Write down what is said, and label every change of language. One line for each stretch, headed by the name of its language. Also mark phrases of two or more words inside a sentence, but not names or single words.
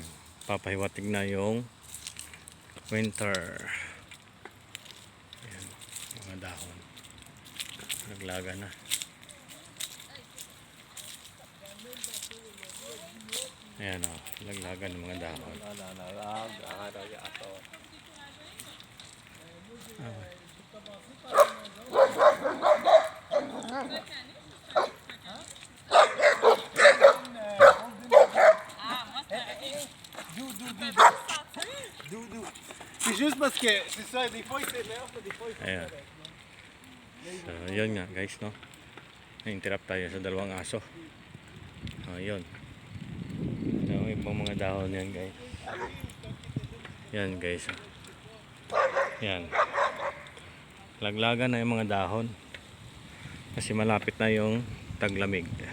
Filipino: Papahiwatig na yung winter. Ayan. Mga dahon. Nalaglagan na. Ayan o. Nalaglagan ng mga dahon. Okay.
French: C'est juste parce que c'est ça, des fois il s'énerve, des fois il faut.
Filipino: Ayan. So, yun nga guys, no? Na-interrupt tayo sa dalawang aso. Yun. Yung ibang mga dahon yan guys. Yan guys. Yan. Laglagan na yung mga dahon. Kasi malapit na yung taglamig.